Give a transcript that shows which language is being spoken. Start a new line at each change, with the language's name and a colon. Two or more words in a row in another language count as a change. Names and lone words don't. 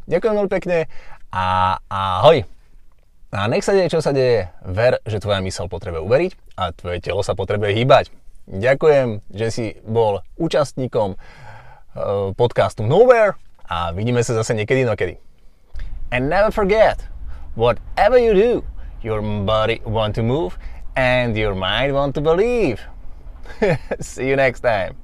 Slovak: Ďakujem veľmi pekne a ahoj. A nech sa deje, čo sa deje, ver, že tvoja myseľ potrebuje uveriť a tvoje telo sa potrebuje hýbať. Ďakujem, že si bol účastníkom podcastu Nowhere a vidíme sa zase niekedy inokedy.
English: And never forget, whatever you do, your body want to move and your mind want to believe. See you next time.